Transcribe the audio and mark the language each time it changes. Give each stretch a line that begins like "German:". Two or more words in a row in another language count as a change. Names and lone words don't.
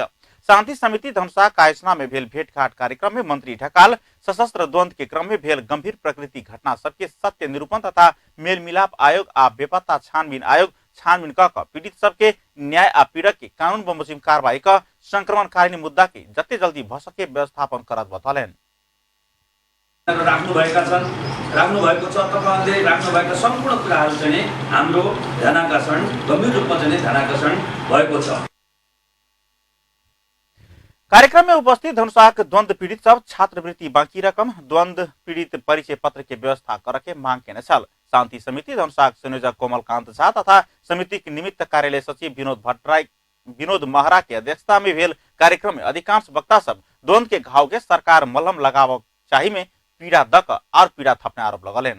Maithili: शांति समिति धनुषा कायसना में भेल भेंटघाट कार्यक्रम में मंत्री ढकाल सशस्त्र द्वंद्व के क्रम में भेल गंभीर प्रकृति घटना सबके सत्य निरूपण तथा मेल मिलाप आयोग आ बेपत्ता छानबीन आयोग छानबीन क पीड़ित सबके न्याय आ पीड़क के कानून बमोजिम कार्रवाई क संक्रमणकारिणी मुद्दा के जते जल्दी भ सके व्यवस्थापन करत बतौलनि।
Nepali: राख्नु भएको छ तपाईहरुले राख्नु भएको सम्पूर्ण कुराहरु चाहिँ हाम्रो ध्यानाकर्षण गम्भीर रूपमा चाहिँ ध्यानाकर्षण भएको छ।
Maithili: कार्यक्रम में उपस्थित धनुषाक द्वंद्व पीड़ित सब छात्रवृत्ति बाकी रकम, द्वंद्व पीड़ित परिचय पत्र के व्यवस्था करके मांग केने छल। शांति समिति धनुषाक संयोजक कोमलकांत झा तथा समिति के निमित्त कार्यालय सचिव विनोद महरा के अध्यक्षता में भेल कार्यक्रम में अधिकांश वक्ता सब द्वंद्व के घाव के सरकार मलहम लगाव चाही में पीड़ा दक और पीड़ा थपने आरोप लगलन।